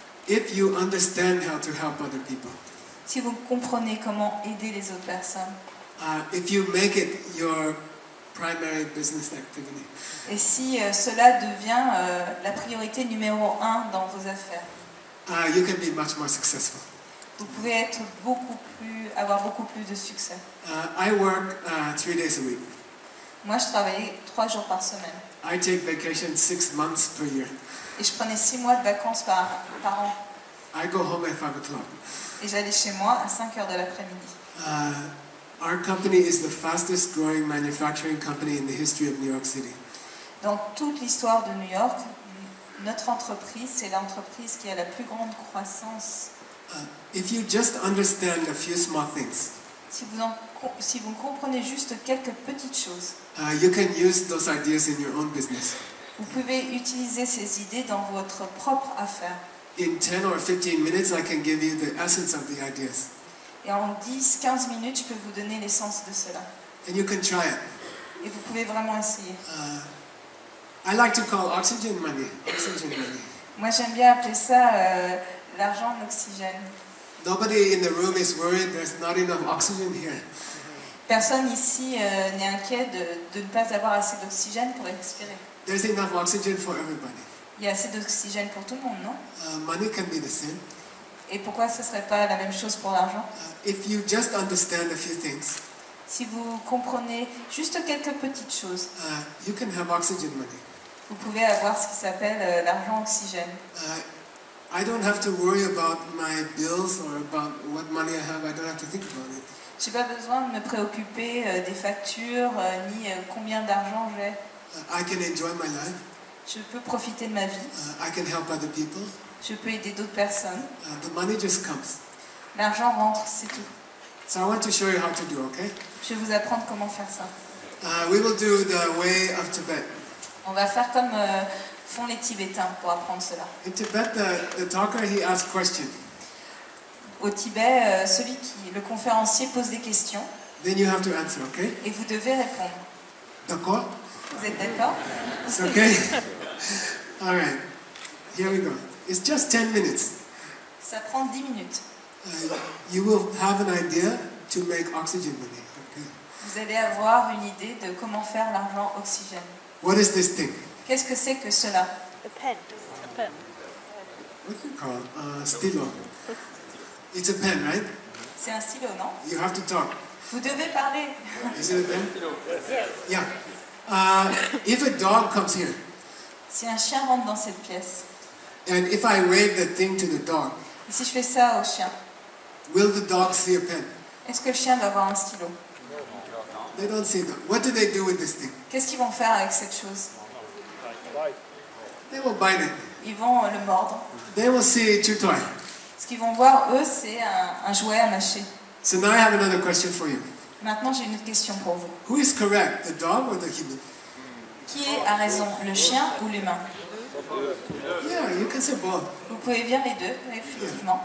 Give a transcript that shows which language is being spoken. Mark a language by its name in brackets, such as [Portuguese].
[English] if you understand how to help other people, [French] si vous comprenez comment aider les autres personnes, [English] if you make it your primary business activity, [French] et si cela devient la priorité numéro 1 dans vos affaires, [English] you can be much more successful. [French] vous pouvez avoir beaucoup plus de succès. [English] I work 3 days a week. [French] Moi, je travaillais 3 jours par semaine. [English] I take vacation 6 months per year. [French] Et je prenais 6 mois de vacances par an. [English] I go home at 5 o'clock. [French] Et j'allais chez moi à 5 heures de l'après-midi. [English] Our company is the fastest growing manufacturing company in the history of New York City. [French] Dans toute l'histoire de New York, notre entreprise, c'est l'entreprise qui a la plus grande croissance. [English] If you just understand a few small things, [French] Si vous comprenez juste quelques petites choses, [English] you can use those ideas in your own business. [French] vous pouvez utiliser ces idées dans votre propre affaire. [English] In 10 or 15 minutes, I can give you the essence of the ideas. [French] Et en 10-15 minutes, je peux vous donner l'essence de cela. [English] And you can try it. [French] Et vous pouvez vraiment essayer. [English] I like to call oxygen money. Oxygen money. [French] Moi, j'aime bien appeler ça l'argent d'oxygène. [English] Nobody in the room is worried there's not enough oxygen here. [French] Personne ici n'est inquiet de ne pas avoir assez d'oxygène pour respirer. [English] There's enough oxygen for everybody. [French] Il y a assez d'oxygène pour tout le monde, non? [English] Money can be the same. [French] Et pourquoi ce ne serait pas la même chose pour l'argent? [English] If you just understand a few things, [French] Si vous comprenez juste quelques petites choses, [English] you can have oxygen money. [French] vous pouvez avoir ce qui s'appelle l'argent oxygène. [English] I don't have to worry about my bills or about what money I have. I don't have to think about it. [French] Je n'ai pas besoin de me préoccuper des factures ni combien d'argent j'ai. [English] I can enjoy my life. [French] Je peux profiter de ma vie. [English] I can help other people. [French] Je peux aider d'autres personnes. [English] The money just comes. [French] L'argent rentre, c'est tout. [English] So I want to show you how to do, okay? [French] Je vais vous apprendre comment faire ça. [English] We will do the way of Tibet. [French] On va faire comme font les Tibétains pour apprendre cela. [English] In Tibet, the talker, he asks questions. [French] Au Tibet, le conférencier pose des questions [English] Then you have to answer, okay? [French] et vous devez répondre. D'accord? Vous êtes d'accord? [English] It's okay? All right. Here we go. It's just 10 minutes. [French] Ça prend 10 minutes. [English] You will have an idea to make oxygen money, okay? [French] Vous allez avoir une idée de comment faire l'argent oxygène. [English] What is this thing? [French] Qu'est-ce que c'est que cela? [English] A pen. A pen. What do you call it? Stylo. It's a pen, right? [French] C'est un stylo, non? [English] You have to talk. [French] Vous devez parler. [English] Is it a pen? Yeah. If a dog comes here, [French] Si un chien rentre dans cette pièce, [English] and if I wave the thing to the dog, [French] et si je fais ça au chien, [English] will the dog see a pen? [French] est-ce que le chien va avoir un stylo? [English] They don't see that. What do they do with this thing? [French] Qu'est-ce qu'ils vont faire avec cette chose? [English] They will bite it. [French] Ils vont le mordre. [English] They will see chew toy. [French] Ce qu'ils vont voir, eux, c'est un jouet à mâcher. [English] So now I have another question for you. [French] Maintenant, j'ai une autre question pour vous. [English] Who is correct, the dog or the human? [French] Qui a raison, le chien ou l'humain? [English] Yeah, you can say both. [French] Vous pouvez dire les deux, effectivement.